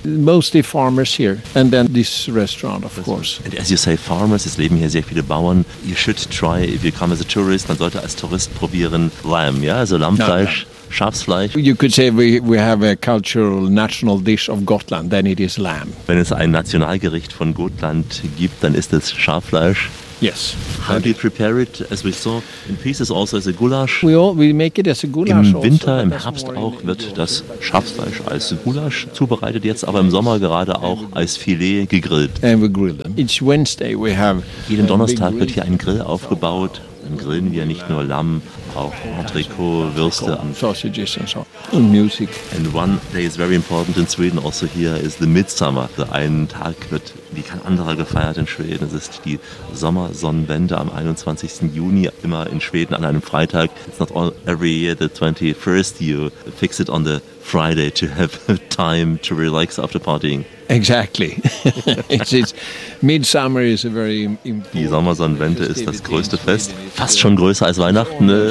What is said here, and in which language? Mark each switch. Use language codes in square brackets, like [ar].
[en] Mostly farmers here and then this restaurant, of course. And as you say, farmers, [de] es leben hier sehr viele Bauern. [en] You should try, if you come as a tourist, [de] man sollte als Tourist probieren, [en] Lamb, [de] ja, also Lammfleisch. [en] No, no. [de] Schafsfleisch. [en] You could say we have a cultural national dish of Gotland, then it is lamb. [de] Wenn es ein Nationalgericht von Gotland gibt, dann ist es Schaffleisch. [en] Yes. How do you prepare it, as we saw, in pieces also as a goulash? We make it as a goulash. [de] Im Winter, im Herbst auch, wird das Schafsfleisch als Goulash zubereitet, jetzt aber im Sommer gerade auch als Filet gegrillt. [en] And we grill them. Each Wednesday we have. [de] Jeden Donnerstag wird hier ein Grill aufgebaut. Dann grillen wir nicht nur Lamm, auch Entrecot, Würste, Sausages und so. Und Musik. [en] And one day is very important in Sweden also here is the Midsummer. [de] Also ein Tag wird wie kein anderer gefeiert in Schweden. Es ist die Sommersonnenwende am 21. Juni immer in Schweden an einem Freitag. [en] It's not all every year the 21st. You fix it on the Friday to have time to relax after partying. Exactly. It's Midsummer is a very important. [de] Die Sommersonnenwende ist das größte Fest, fast schon größer als Weihnachten.